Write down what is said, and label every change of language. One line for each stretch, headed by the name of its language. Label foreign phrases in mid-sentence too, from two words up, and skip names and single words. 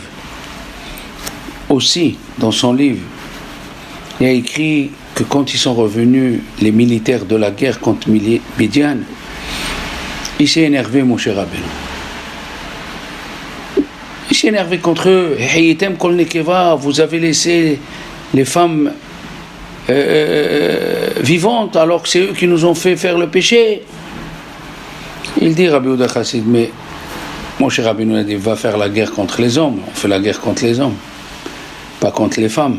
French: Aussi, dans son livre, il a écrit que quand ils sont revenus, les militaires de la guerre contre Midian, il s'est énervé, Moshe Rabbeinu. Il s'est énervé contre eux.
Hebrew: החייתם כל נקבה,
French: vous avez laissé les femmes vivantes alors que c'est eux qui nous ont fait faire le péché. Il dit, Rabbi Yehuda Chassid, mais Moshe Rabbeinu a dit, va faire la guerre contre les hommes. On fait la guerre contre les hommes, pas contre les femmes.